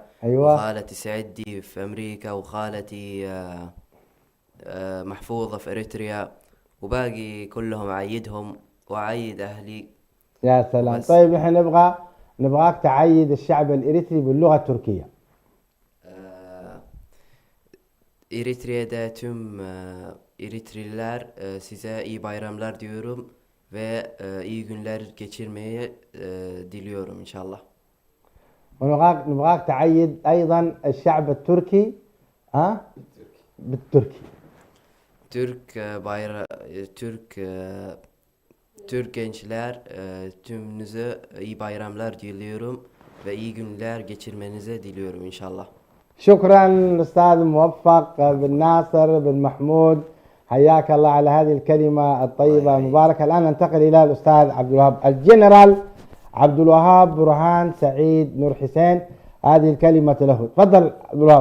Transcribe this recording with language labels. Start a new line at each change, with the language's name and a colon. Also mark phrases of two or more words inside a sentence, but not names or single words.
Arabic: أيوة. وخالتي سعدي في أمريكا وخالتي محفوظة في إريتريا وباقي كلهم أعيدهم وأعيد أهلي. يا سلام. طيب احنا نبغاك تعيد الشعب الإريتري باللغة التركية.
Turkish: Eritre'de tüm Eritreliler size iyi bayramlar diyorum ve iyi günler geçirmeyi diliyorum inşallah.
Arabic: ونبغاك تعيد أيضا الشعب التركي بالتركي.
Turkish: Türk gençler tümünüze iyi bayramlar diliyorum ve iyi günler geçirmenizi diliyorum inşallah.
Arabic: شكرا الأستاذ موفق بن ناصر بن محمود حياك الله على هذه الكلمة الطيبة المباركة. الآن ننتقل إلى الأستاذ عبد الوهاب الجنرال عبد الوهاب برهان سعيد نور حسين. هذه الكلمة له. تفضل عبد الوهاب.